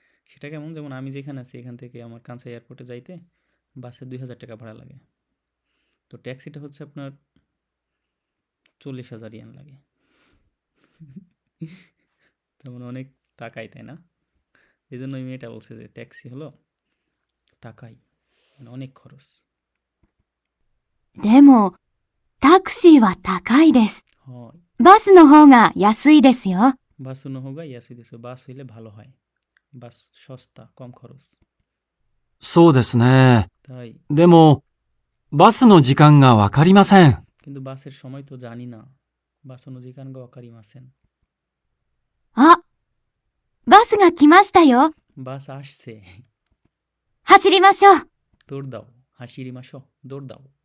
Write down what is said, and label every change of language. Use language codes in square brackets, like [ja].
[bn] সেটা কেমন, যেমন আমি যেখানে আছি এখান থেকে আমার কানসাই এয়ারপোর্টে যাইতে বাসে 2000 টাকা ভাড়া লাগে, তো ট্যাক্সিটা হচ্ছে আপনার 40,000 ইয়েন লাগে। তেমন অনেক টাকাই, তাই না? এই জন্য ওই মেয়েটা বলছে যে ট্যাক্সি হলো টাকাই, মানে অনেক খরচ। [ja] でも、タクシーは高いです。 [bn] হয়, [ja] バスの方が安いですよ。 [bn] বাস শুনো হোগা ইয়াসি দিস, বাস হইলে ভালো হয়, বাস সস্তা, কম খরচ। [ja] う。そうですね。 [bn] তাই, [ja] でも、バスの時間がわかりません。 [bn] কিন্তু বাসের সময় তো জানি না, বাস অনুজিকান গা ওয়াকারি মাসেন। [ja] あ、バスが来ましたよ。 [bn] বাস আসছে, [ja] 走りましょう。 [bn] দৌড় দাও, হাসিরি মাসো, দৌড় দাও।